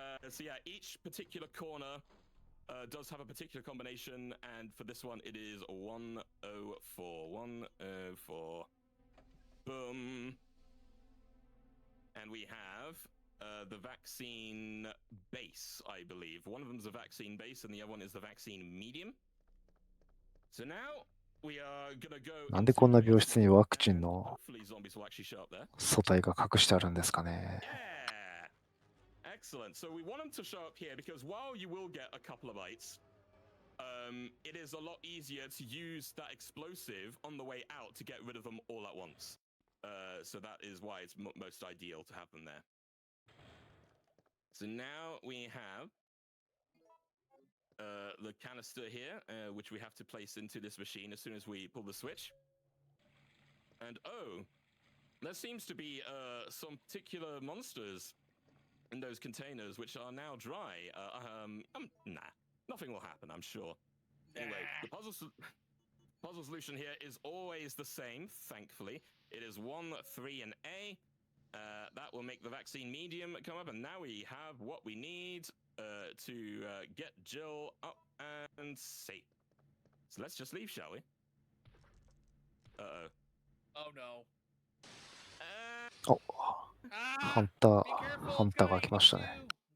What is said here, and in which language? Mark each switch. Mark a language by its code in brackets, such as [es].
[en] So yeah, each particular corner does have a particular combination, and for this one, it is 104. 104. Boom. And we have the vaccine base, I believe. One of them is the vaccine base, and the other one is the vaccine medium. So now we are gonna go. [ja] なんでこんな病室にワクチンの素体が隠してあるんですかね。 [en] Yeah. Excellent. So we want them to show up here because while you will get a couple of bites, it is a lot easier to use that explosive on the way out to get rid of them all at once. So that is why it's most ideal to have them there. So now we have the canister here, which we have to place into this machine as soon as we pull the switch. And oh, there seems to be some particular monsters in those containers which are now dry. Nah, nothing will happen, I'm sure. Anyway, the puzzle solution here is always the same, thankfully. It is 1, 3, and A. That will make the vaccine medium come up, and now we have what we need to get Jill up and safe. So let's just leave, shall we? Uh-oh. Oh no. [ja] お、ハンターが来ましたね。